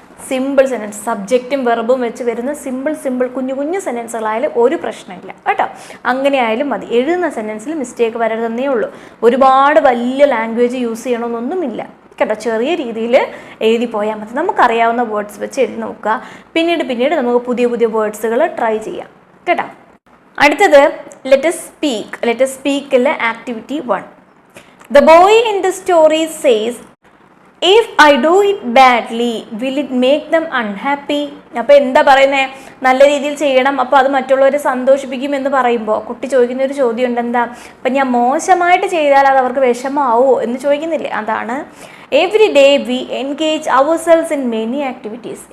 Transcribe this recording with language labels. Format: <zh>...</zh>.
<ml>Simple sentence, സബ്ജക്റ്റും വെർബും വെച്ച് വരുന്ന simple കുഞ്ഞു സെൻറ്റൻസുകളായാലും ഒരു പ്രശ്നമില്ല കേട്ടോ. അങ്ങനെ ആയാലും മതി. എഴുതുന്ന സെൻറ്റൻസിൽ മിസ്റ്റേക്ക് വരരുതെന്നേ ഉള്ളൂ. ഒരുപാട് വലിയ ലാംഗ്വേജ് യൂസ് ചെയ്യണമെന്നൊന്നുമില്ല കേട്ടോ. ചെറിയ രീതിയിൽ എഴുതി പോയാൽ മതി. നമുക്കറിയാവുന്ന വേർഡ്സ് വെച്ച് എഴുതി നോക്കുക. പിന്നീട് നമുക്ക് പുതിയ വേർഡ്സുകൾ ട്രൈ ചെയ്യാം കേട്ടോ.</ml> <en>അടുത്തത് let us speak activity 1. The boy in the story says, if I do it badly will it make them unhappy.</en> <ml>അപ്പോൾ എന്താ പറയുന്നത്, നല്ല രീതിയിൽ ചെയ്യണം, അപ്പോൾ അത് മറ്റുള്ളവരെ സന്തോഷിപ്പിക്കും എന്ന് പറയുമ്പോൾ കുട്ടി ചോദിക്കുന്ന ഒരു ചോദ്യം ഉണ്ട്, എന്താ, അപ്പം ഞാൻ മോശമായിട്ട് ചെയ്താൽ അത് അവർക്ക് വിഷമാവോ എന്ന് ചോദിക്കുന്നില്ലേ, അതാണ്.</ml> <en>Every day we engage our cells in many activities.</en>